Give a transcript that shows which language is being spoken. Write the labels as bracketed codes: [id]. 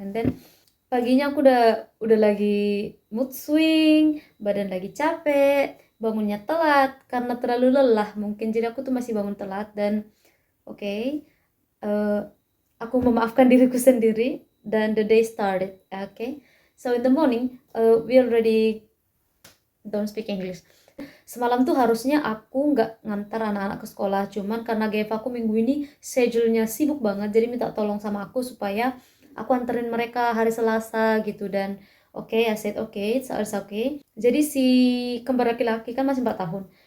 [en] And then [id] paginya aku udah lagi mood swing, badan lagi capek, bangunnya telat karena terlalu lelah mungkin, jadi aku tuh masih bangun telat. Dan oke, aku memaafkan diriku sendiri dan [en] the day started. Okay, so in the morning we already don't speak English. [id] Semalam tuh harusnya aku nggak ngantar anak-anak ke sekolah, cuman karena GF aku minggu ini schedule-nya sibuk banget, jadi minta tolong sama aku supaya aku anterin mereka hari Selasa gitu. Dan oke, [en] I said it's okay. [id] Jadi si kembar laki-laki kan masih 4 tahun.